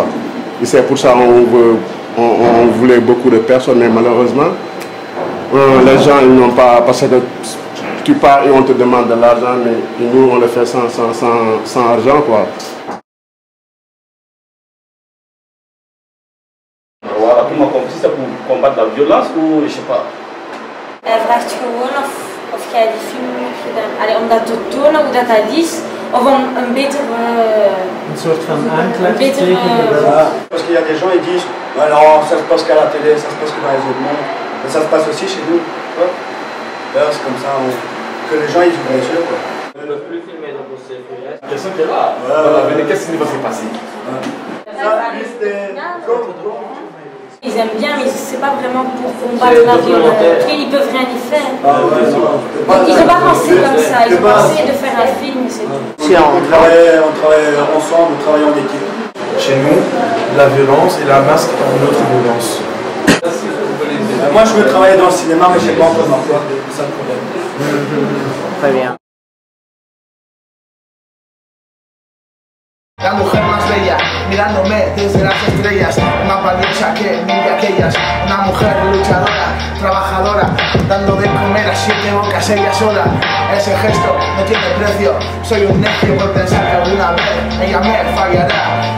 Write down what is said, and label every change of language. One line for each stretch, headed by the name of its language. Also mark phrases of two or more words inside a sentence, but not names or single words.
French: Et c'est pour ça qu'on voulait beaucoup de personnes, mais malheureusement, les gens, ils n'ont pas, parce que tu pars et on te demande de l'argent, mais nous, on le fait sans argent, quoi. C'est pour combattre la violence ou je sais pas?
Dutch: Hij vraagt gewoon of jij die film hebt gedaan. Allee, om dat te tonen hoe dat is, of om een betere... Een soort van aanklacht te
French: Parce qu'il y a des gens qui disent, ouais, non, ça se passe qu'à la télé, ça se passe que dans les autres mondes. Mais ça se passe aussi chez nous. C'est comme ça que les gens ils ouvrent les yeux. On ne peut plus filmer donc c'est personne qui est là. Qu'est-ce qui va se passer? Ils aiment bien, mais c'est pas vraiment pour combattre la violence. Ils peuvent rien y faire. Donc ils n'ont pas pensé comme ça, ils ont pensé de faire un film, c'est tout. On travaille ensemble, on travaille en équipe. Chez nous, la violence et la masque est une autre violence. Moi je veux travailler dans le cinéma, mais je ne sais pas encore dans quoi, c'est ça le problème. Très bien.
Spanish: La mujer más bella, mirándome desde las estrellas, más valiosa que mil de aquellas. Una mujer luchadora, trabajadora, dando de comer a 7 bocas ella sola. Ese gesto no tiene precio, soy un necio por pensar que alguna vez ella me fallará.